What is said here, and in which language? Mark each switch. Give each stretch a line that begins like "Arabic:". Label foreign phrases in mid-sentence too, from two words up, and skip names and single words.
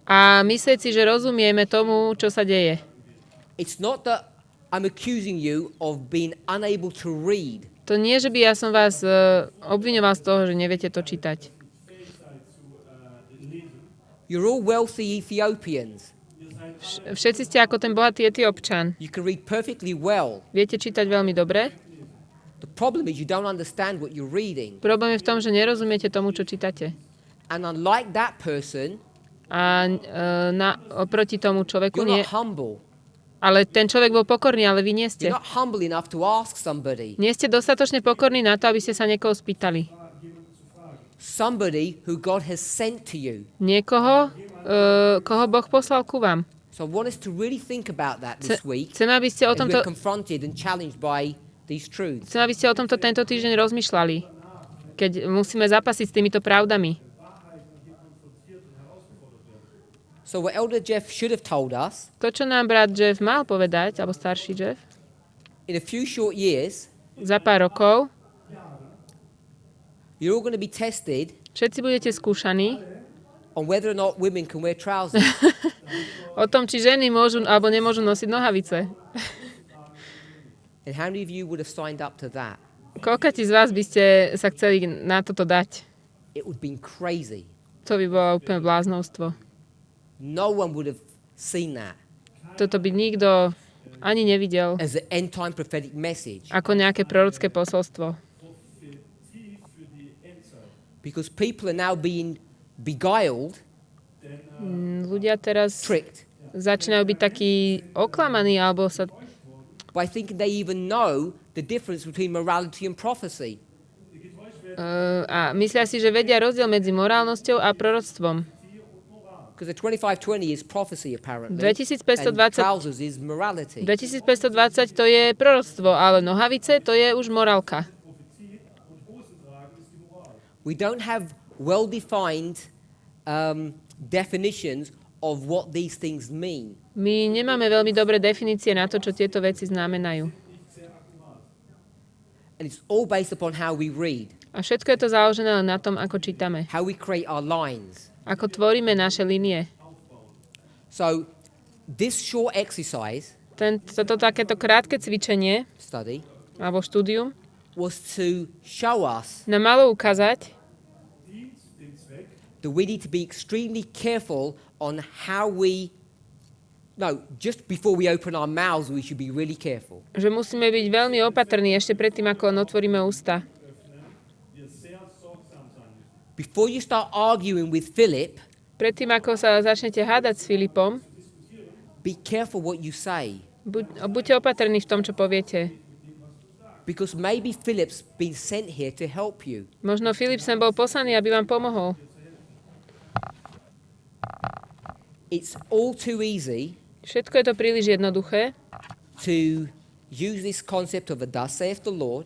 Slovak: a myslieť si, že rozumieme tomu, čo sa deje.
English: It's not that I'm accusing you of being unable to read.
Slovak: To nie, že by ja som vás obviňoval z toho, že neviete to čítať.
English: You're all wealthy Ethiopians.
Slovak: Všetci ste ako ten bohatý Etiópčan.
English: You can read perfectly well.
Slovak: Viete čítať veľmi dobre.
English: The problem is you don't understand what you're reading.
Slovak: Problém je v tom, že nerozumiete tomu, čo čítate.
English: And unlike that person,
Slovak: A oproti tomu človeku
English: you're
Slovak: nie...
English: not humble.
Slovak: Ale ten človek bol pokorný, ale vy nie ste.
English: You're not humble enough to ask somebody.
Slovak: Nie ste dostatočne pokorní na to, aby ste sa niekoho spýtali.
English: Somebody who God has sent to you.
Slovak: Niekoho, koho Boh poslal ku vám.
English: So I want us to really think about that this week.
Slovak: Chcem, aby ste o
English: As
Slovak: tomto...
English: we're confronted and challenged by these truths.
Slovak: Chcem, aby ste o tomto tento týždeň rozmýšľali, keď musíme zapasiť s týmito pravdami.
English: So what Elder Jeff should have told us,
Slovak: To, čo nám brat Jeff mal povedať, alebo starší Jeff,
English: in a few short years,
Slovak: za pár rokov
English: you're all going to be tested
Slovak: všetci budete skúšaní
English: on whether or not women can wear trousers.
Slovak: o tom, či ženy môžu alebo nemôžu nosiť nohavice.
English: And how many of you would have signed up to that?
Slovak: Koľkati z vás by ste sa chceli na toto dať?
English: It would have been crazy.
Slovak: To by bolo úplne bláznovstvo.
English: No one would have seen that
Slovak: Toto by nikto ani nevidel
English: as an end-time prophetic message.
Slovak: ako nejaké prorocké posolstvo.
English: Because people are now being beguiled,
Slovak: Ľudia teraz
English: tricked,
Slovak: začínajú byť takí oklamaní, alebo sa...
English: by thinking they even know the difference between morality and prophecy.
Slovak: A myslia si, že vedia rozdiel medzi morálnosťou a proroctvom.
English: Because the 2520 is prophecy, apparently. 2520 And trousers is morality.
Slovak: 2520 to je proroctvo, ale nohavice to je už morálka.
English: We don't have well-defined definitions of what these things mean.
Slovak: My nemáme veľmi dobré definície na to, čo tieto veci znamenajú.
English: And it's all based upon how we read,
Slovak: A všetko je to založené len na tom, ako čítame.
English: how we create our lines.
Slovak: Ako tvoríme naše línie.
English: So this short exercise
Slovak: Toto takéto krátke cvičenie,
English: study
Slovak: alebo štúdium,
English: was to show us
Slovak: nám malo ukázať,
English: that we need to be extremely careful on how just before we open our mouths, we should be really careful.
Slovak: že musíme byť veľmi opatrní ešte predtým, ako otvoríme ústa.
English: Before you start arguing with Philip,
Slovak: Predtým, ako sa začnete hádať s Filipom,
English: be careful what you say.
Slovak: buďte opatrní v tom, čo poviete.
English: Because maybe Philip's been sent here to help you.
Slovak: Možno Filip sem bol poslaný, aby vám pomohol.
English: It's all too easy
Slovak: Všetko je to príliš jednoduché.
English: to use this concept of a thus saith the Lord